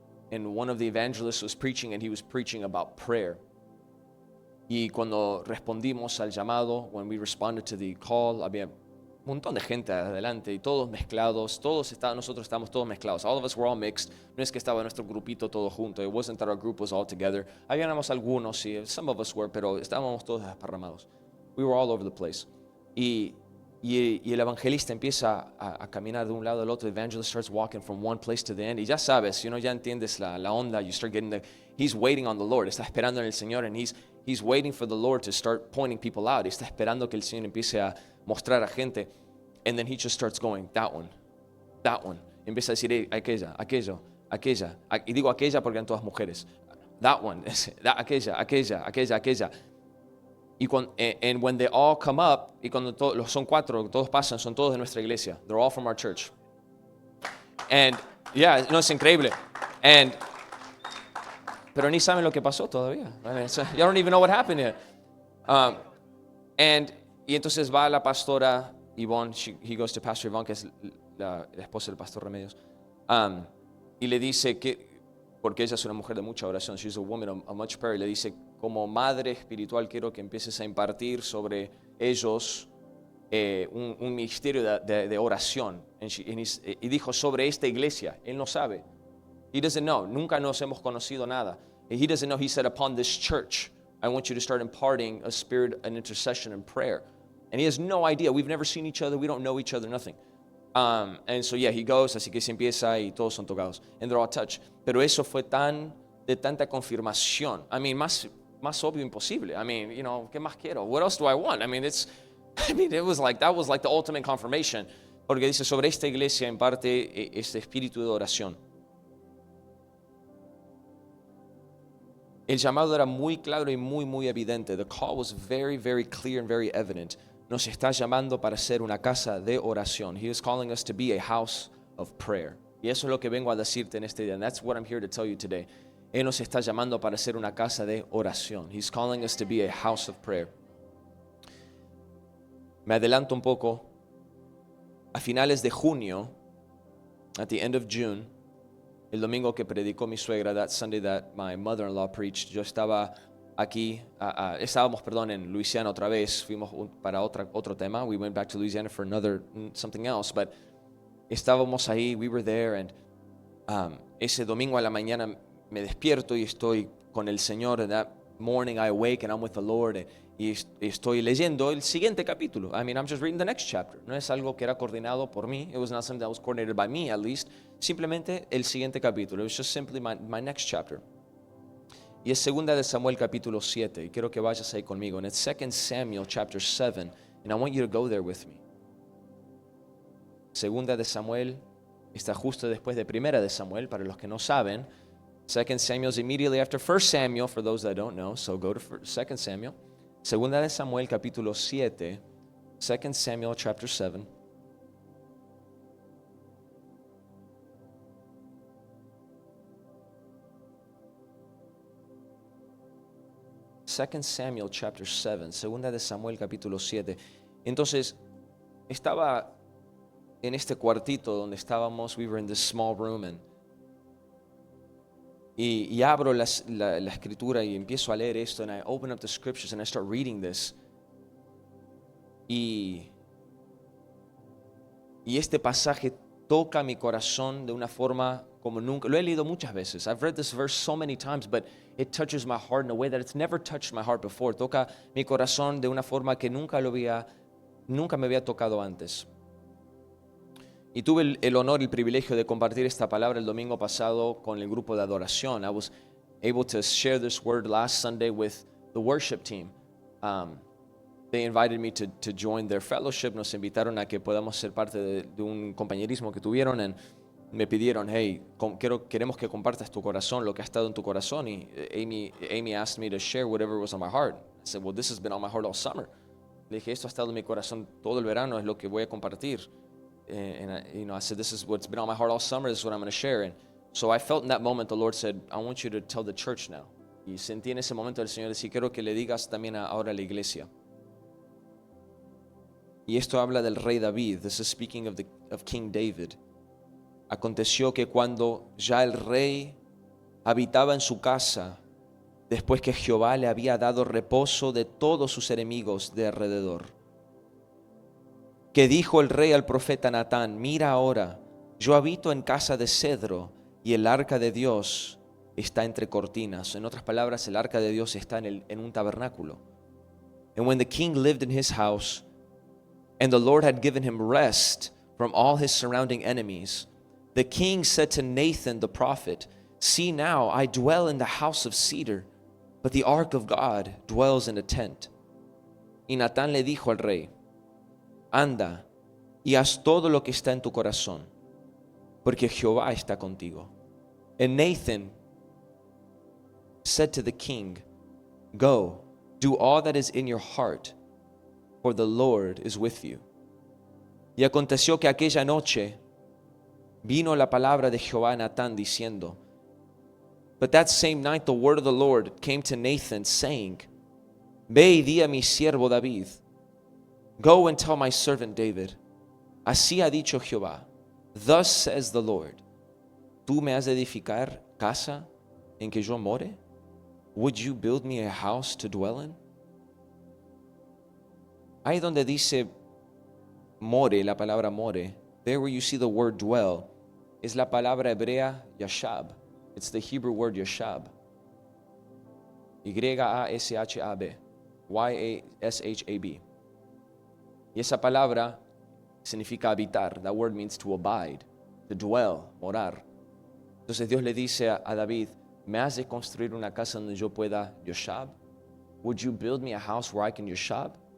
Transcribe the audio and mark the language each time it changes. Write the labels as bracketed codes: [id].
[en] And one of the evangelists was preaching, and he was preaching about prayer. [es] Y cuando respondimos al llamado, [en] when we responded to the call, [es] había un montón de gente adelante y todos mezclados, nosotros estábamos todos mezclados. [en] All of us were all mixed. [es] No es que estaba nuestro grupito todo junto. [en] It wasn't that our group was all together. [es] Habíamos algunos, sí, [en] some of us were, [es] pero estábamos todos desparramados. [en] We were all over the place. [es] Y el evangelista empieza a caminar de un lado al otro. [en] The evangelist starts walking from one place to the end. [es] Y ya sabes, ya entiendes la onda. [en] You start getting he's waiting on the Lord. [es] Está esperando en el Señor, [en] and he's waiting for the Lord to start pointing people out. [es] Está esperando que el Señor empiece a mostrar a gente. [en] And then he just starts going, that one. [es] Empieza a decir, aquella. Y digo aquella porque eran todas mujeres. [en] That one, [es] aquella. Y [en] and when they all come up, [es] y cuando son cuatro, todos pasan, son todos de nuestra iglesia. [en] They're all from our church. And, yeah, no, [es] es increíble. Pero ni saben lo que pasó todavía. [en] I mean, you don't even know what happened yet. [es] Y entonces va la pastora Yvonne, [en] he goes to Pastor Yvonne, [es] que es la esposa del pastor Remedios, y le dice que, porque ella es una mujer de mucha oración, [en] she's a woman of much prayer, [es] y le dice, como madre espiritual quiero que empieces a impartir sobre ellos un ministerio de oración. Y dijo sobre esta iglesia, él no sabe. [en] He doesn't know, [es] nunca nos hemos conocido nada. [en] He doesn't know, he said, upon this church, I want you to start imparting a spirit, an intercession and prayer. And he has no idea. We've never seen each other. We don't know each other, nothing. And so, yeah, he goes, [es] así que se empieza y todos son tocados. [en] And they're all touched. [es] Pero eso fue de tanta confirmación. I mean, más obvio imposible. I mean, ¿qué más quiero? [en] What else do I want? I mean, it was like, that was like the ultimate confirmation. [es] Porque dice, sobre esta iglesia en parte este espíritu de oración. El llamado era muy claro y muy evidente. [en] The call was very, very clear and very evident. [es] Nos está llamando para ser una casa de oración. [en] He is calling us to be a house of prayer. [es] Y eso es lo que vengo a decirte en este día. [en] And that's what I'm here to tell you today. [es] Él nos está llamando para ser una casa de oración. [en] He's calling us to be a house of prayer. [es] Me adelanto un poco. A finales de junio, [en] at the end of June, [es] el domingo que predicó mi suegra, [en] that Sunday that my mother-in-law preached, [es] yo estaba aquí, estábamos, en Luisiana otra vez, fuimos para otro tema. [en] We went back to Louisiana for something else, but [es] estábamos ahí, [en] we were there, and [es] ese domingo a la mañana me despierto y estoy con el Señor. [en] And that morning I awake and I'm with the Lord, [es] y estoy leyendo el siguiente capítulo. [en] I mean, I'm just reading the next chapter. [es] No es algo que era coordinado por mí. [en] It was not something that was coordinated by me, at least. [es] Simplemente el siguiente capítulo. [en] It was just simply my next chapter. [es] Y es segunda de Samuel capítulo 7. Y quiero que vayas ahí conmigo. [en] And it's 2 Samuel chapter 7. And I want you to go there with me. [es] Segunda de Samuel está justo después de Primera de Samuel, para los que no saben. [en] 2 Samuel is immediately after 1 Samuel, for those that don't know. So go to 2 Samuel. [es] Segunda de Samuel capítulo 7. [en] 2 Samuel chapter 7. Second Samuel chapter 7, [es] segunda de Samuel capítulo 7. Entonces, estaba en este cuartito donde estábamos, [en] we were in this small room, [es] y abro la escritura y empiezo a leer esto, [en] and I open up the scriptures and I start reading this. [es] Y este pasaje toca mi corazón de una forma como nunca. Lo he leído muchas veces. [en] I've read this verse so many times, but it touches my heart in a way that it's never touched my heart before. [es] Toca mi corazón de una forma que nunca me había tocado antes. Y tuve el honor y el privilegio de compartir esta palabra el domingo pasado con el grupo de adoración. [en] able to share this word last Sunday with the worship team. They invited me to join their fellowship. [es] Nos invitaron a que podamos ser parte de un compañerismo que tuvieron. And me pidieron, hey, queremos que compartas tu corazón, lo que ha estado en tu corazón. [en] Y Amy asked me to share whatever was on my heart. I said, well, this has been on my heart all summer. [es] Le dije, esto ha estado en mi corazón todo el verano, es lo que voy a compartir. [en] And I said, this is what's been on my heart all summer, this is what I'm going to share. And so I felt in that moment, the Lord said, I want you to tell the church now. [es] Y sentí en ese momento el Señor decir, quiero que le digas también ahora a la iglesia. Y esto habla del rey David. [en] This is speaking of King David. [es] Aconteció que cuando ya el rey habitaba en su casa, después que Jehová le había dado reposo de todos sus enemigos de alrededor, que dijo el rey al profeta Natán, mira ahora, yo habito en casa de cedro y el arca de Dios está entre cortinas. En otras palabras, el arca de Dios está en un tabernáculo. [en] And when the king lived in his house, and the Lord had given him rest from all his surrounding enemies, the king said to Nathan the prophet, see now, I dwell in the house of cedar, but the ark of God dwells in a tent. [es] Y Natán le dijo al rey, anda y haz todo lo que está en tu corazón, porque Jehová está contigo. [en] And Nathan said to the king, go, do all that is in your heart, for the Lord is with you. [es] Y aconteció que aquella noche vino la palabra de Jehová a Natán diciendo, [en] but that same night the word of the Lord came to Nathan saying, [es] ve y di a mi siervo David, [en] go and tell my servant David, [es] así ha dicho Jehová, [en] thus says the Lord, [es] ¿tú me has de edificar casa en que yo more? [en] Would you build me a house to dwell in? [es] Ahí donde dice more, la palabra more, [en] there where you see the word dwell, [es] es la palabra hebrea yashab. [en] It's the Hebrew word yashab. Y-A-S-H-A-B. [es] Y-A-S-H-A-B. Y esa palabra significa habitar. [en] That word means to abide, to dwell, morar. [es] Entonces Dios le dice a David, ¿me has de construir una casa donde yo pueda yoshab? [en] Would you build me a house where I can yoshab?